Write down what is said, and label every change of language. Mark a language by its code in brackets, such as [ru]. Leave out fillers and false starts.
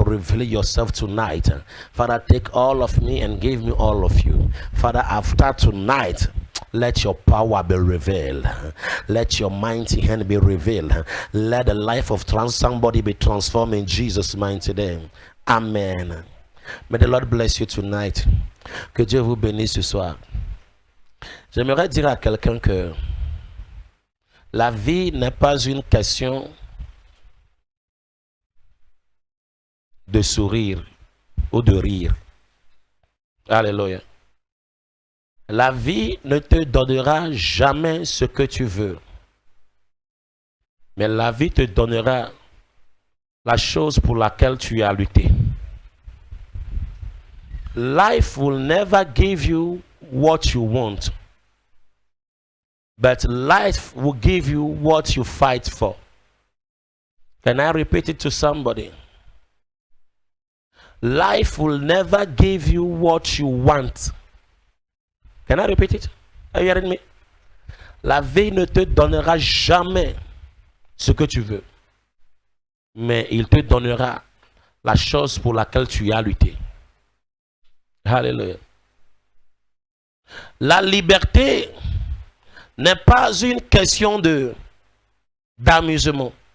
[en] reveal yourself tonight. Father, take all of me and give me all of you. Father, after tonight, let your power be revealed. Let your mighty hand be revealed. Let the life of somebody be transformed in Jesus' mighty name. Amen. May the Lord bless you tonight. [fr] Que Dieu vous bénisse ce soir. J'aimerais dire à quelqu'un que la vie n'est pas une question de sourire ou de rire. Alléluia. La vie ne te donnera jamais ce que tu veux. Mais la vie te donnera la chose pour laquelle tu as lutté. [en] Life will never give you what you want. But life will give you what you fight for. Can I repeat it to somebody? Life will never give you what you want. Can I repeat it? Are you hearing me? [fr] La vie ne te donnera jamais ce que tu veux. Mais il te donnera la chose pour laquelle tu as lutté. Alléluia. La liberté n'est pas une question d'amusement.